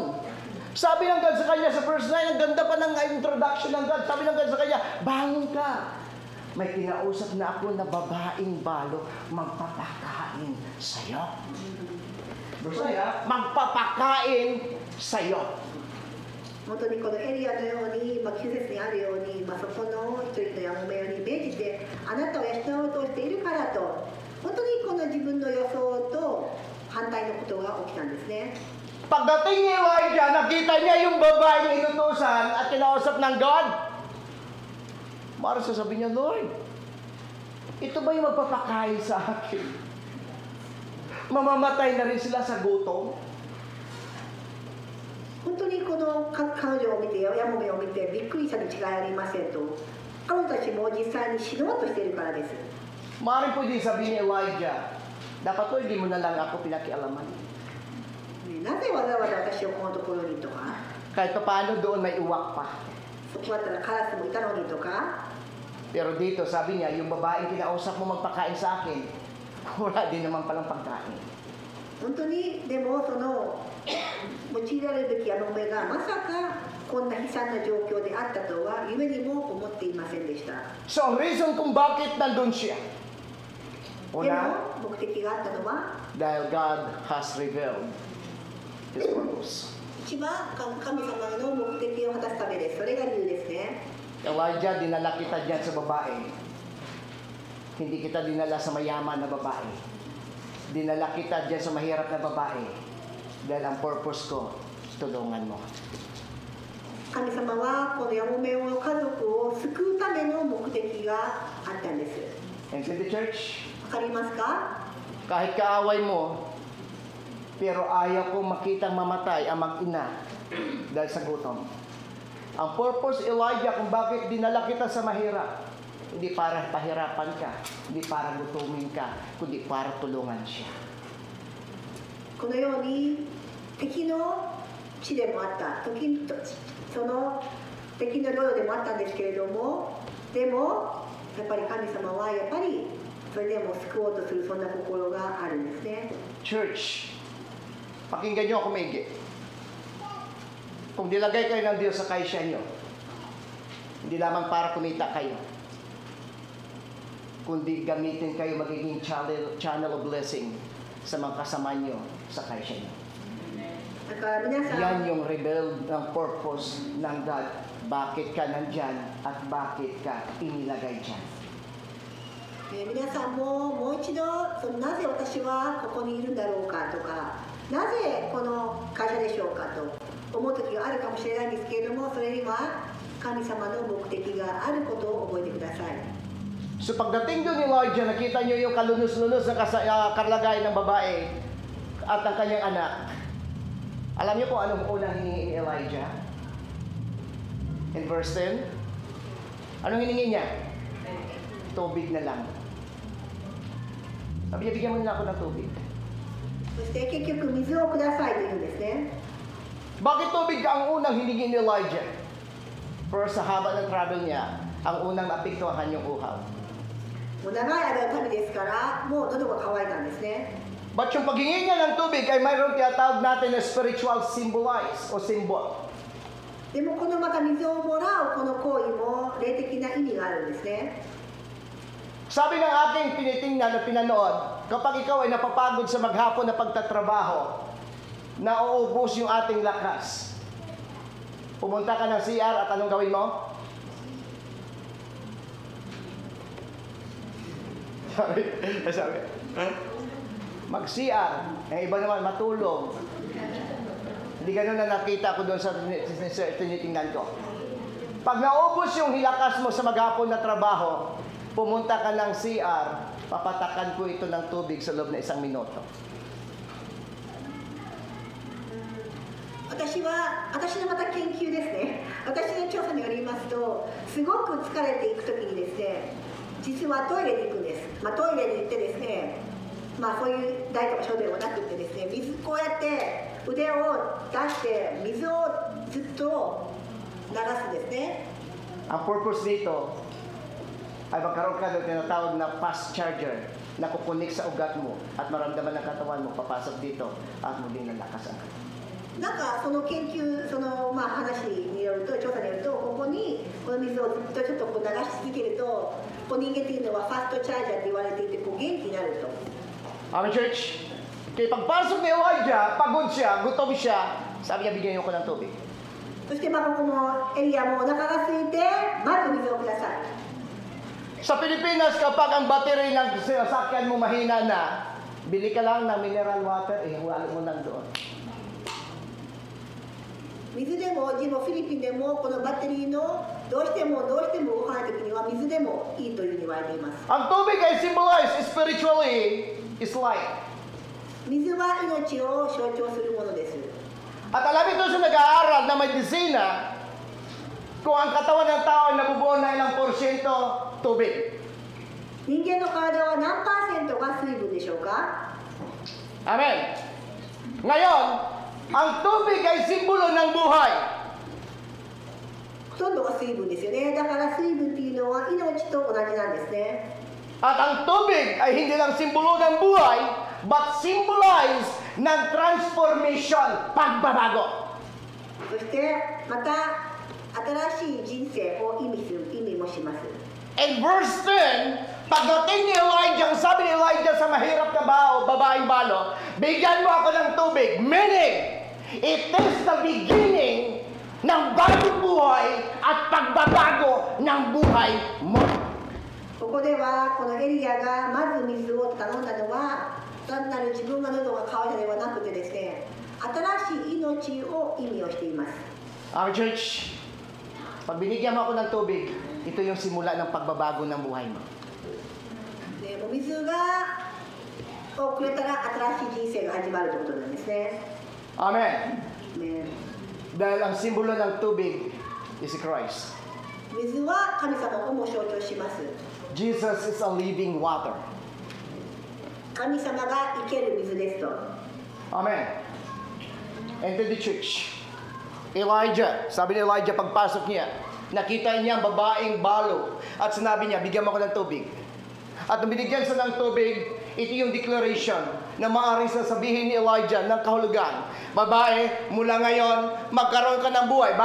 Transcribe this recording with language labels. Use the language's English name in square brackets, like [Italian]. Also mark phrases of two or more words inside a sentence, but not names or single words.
[Filipino] Sabi ng God sa kanya sa verse 9, ang ganda pa ng introduction ng God. Sabi ng God sa kanya, bangon ka. May kinausap na ako na babaeng balo, magpapakain sa'yo. Verse 9, magpapakain sa'yo. [Japanese] 本当にこのエリアのように、季節にあるように、そこの一人のやもめをイメージしてあなたを養おうとしているからと、本当にこの自分の予想と反対のことが起きたんですね。 [Filipino] Pagdating ni Elijah, nakita niya yung babaeng inutusan at kinausap ng God. Mara sasabihin niya, Lord, ito ba yung magpapakain sa akin? Mamamatay na rin sila sa gutom. [Japanese] 本当にこの彼女を見て、やもめを見てびっくりしたに違いありませんと、彼女たちも実際に死のうとしているからです。 [Filipino] Maaaring pwede sabihin ni Elijah, dapat to hindi mo na lang ako pinakialaman. [Japanese] なぜわざわざ私をこのところにとか、 [Filipino] Kahit pa paano doon may uwak pa. [Japanese] そこだったらカラスもいたのにとか、 [Filipino] Pero dito sabi niya, yung babaeng kinausap mo magpakain sa akin, wala din naman palang pagkain. [Japanese] 本当にでもその用いられるべきやもめがまさかこんな悲惨な状況であったとは夢にも思っていませんでした。 [Filipino] So ang reason kung bakit nandun siya, [Japanese] でも [Filipino] una, [Japanese] 目的があったのは [English] dahil God has revealed His purpose. [Japanese] 一番神様の目的を果たすためです。それが理由ですね。 [Filipino] Elijah, dinala kita dyan sa babae. Hindi kita dinala sa mayaman na babae. Dinala kita dyan sa mahirap na babae. Dahil ang purpose ko, tulungan mo. [Japanese] 神様はこのやもめの家族を救うための目的があったんです。 [English] And in the church, [Japanese] わかりますか？ [Filipino] kahit kaaway mo, pero ayaw kong makitang mamatay ang mag-ina dahil sa gutom. Ang purpose, Elijah, kung bakit dinala kita sa mahirap, hindi para pahirapan ka, hindi para gutumin ka, kundi para tulungan siya. [Japanese] このように敵の地でもあったその敵の領土でもあったんですけれども、でもやっぱり神様はやっぱりそれでも救おうとするそんな心があるんですね。 [Filipino] Church, pakinggan niyo ako maigi. Kung dilagay kayo ng Diyos sa kaisya niyo, hindi lamang para kumita kayo, kundi gamitin kayo magiging [English] channel of blessing [Filipino] sa mga kasama niyo sa kaisya niyo. [Japanese] だから皆さ [Filipino] Yan [Japanese] ん [Filipino] yung reveal ng purpose ng God. Bakit ka nandyan at bakit ka inilagay dyan. [Japanese] 皆さんももう一度なぜ私はここにいるんだろうかとかなぜこの会社でしょうかと思う時があるかもしれないんですけれども、それには神様の目的があることを覚えてください。 [Filipino] So pagdating doon ni Elijah, nakita niyo yung kalunos-lunos na kalagayan ng babae at ang kanyang anak. Alam niyo kung anong unang hiningi ni Elijah? [English] In verse 10, [Filipino] anong hiningi niya? Tubig na lang. Sabi niya, bigyan mo nila ako ng tubig. [Japanese] そして結局水をくださいと言うんですね。 [Filipino] Bakit tubig ang unang hiningi ni Elijah? Pero sa haba ng travel niya, ang unang apektuhan kanyang uhaw. [Japanese] もう長い間の旅ですからもう喉が渇いたんですね。 [Filipino] But yung paghingi niya ng tubig ay mayroong tinatawag natin na [English] spiritual symbolize [Filipino] o symbol. [Japanese] でもこのまた水をもらうこの行為も霊的な意味があるんですね。 [Filipino] Sabi ng aking tinitingnan at pinanood, kapag ikaw ay napapagod sa maghapon na pagtatrabaho, nauubos yung ating lakas. Pumunta ka ng CR at anong gawin mo? Sabi, mag-CR. Yung iba naman matulog. Hindi ganun na nakita ko doon sa tinitingnan ko. Pag naubos yung hilakas mo sa maghapon na trabaho, pumunta ka ng CR, papatakan ko ito ng tubig sa loob na 1 minuto. [Japanese] 私のまた研究ですね。私の調査によりますと、すごく疲れていくときにですね、実はトイレに行くんです。トイレに行ってですね、そういう台とか小便もなくってですね、こうやって腕を出して水をずっと流すんですね。 [Filipino] Ang purpose dito ay magkaroon ka ng tinatawag na [English] fast charger [Filipino] na kukunik sa ugat mo at maramdaman ng katawan mo, papasok dito at muling nalakas ang katawan. [Japanese] なんかその研究話によると調査によるとここにこの水をずっとちょっとこう流し続けると人間っていうのはファストチャージャーって言われていて元気になると。 [Filipino] Amen, church? Kaya pagpasok ni Elijah, pagod siya, gutom siya, sabi niya, bigyan niyo ko ng tubig. [Japanese] そしてこのエリアもお腹が空いてまず水をください。 [Filipino] Sa Pilipinas, kapag ang battery ng sasakyan mo mahina na, bili ka lang ng mineral water, ihalo mo lang doon. [Japanese] 水でもフィリピンでもこのバッテリーのどうしても動かないときには水でもいいというふうに言われています。 [Filipino] Ang tubig ay [English] symbolize spiritually is life. [Japanese] 水は命を象徴するものです。 [Filipino] At alam ito sa nag-aaral na medisina, kung ang katawan ng tao ay nabubuo na ilang porsyento tubig. [Japanese] 人間の体は何%が水分でしょうか？ [Filipino] Amen. Ngayon, ang tubig ay simbolo ng buhay. [Japanese] ほとんどが水分ですよね。だから水分っていうのは命と同じなんですね。 [Filipino] At ang tubig ay hindi lang simbolo ng buhay, [English] but symbolize [Filipino] ng transformation, pagbabago. [Japanese] そしてまた新しい人生を意味もします。 [English] In verse 10, [Filipino] pagdating ni Elijah, sabi ni Elijah sa mahirap na babaeng balo, bigyan mo ako ng tubig. [English] Meaning, it is the beginning [Filipino] ng bagong buhay at pagbabago ng buhay mo. [Japanese] ここではこのエリアがまず水を頼んだのは単なる自分が喉が渇いたではなくてですね、新しい命を意味をしています。 [English] Our church, [Filipino] pag binigyan mo ako ng tubig, ito yung simula ng pagbabago ng buhay mo. [Japanese] でお水をくれたら新しい人生が始まるということなんですね。 [Filipino] Amen. [Japanese] ね、 [Filipino] Dahil ang simbolo ng tubig [English] is Christ. [Japanese] 水は神様をも象徴します。 [English] Jesus is a living water. [Japanese] 神様が生ける水ですと。 [Filipino] Amen. [English] And to the church, [Filipino] Elijah, sabi ni Elijah pagpasok niya, nakita niya ang babaeng balo at sinabi niya, bigyan mo ako ng tubig. At nung binigyan siya ng tubig, ito yung declaration na maaaring sasabihin ni Elijah ng kahulugan. Babae, mula ngayon, magkaroon ka ng buhay.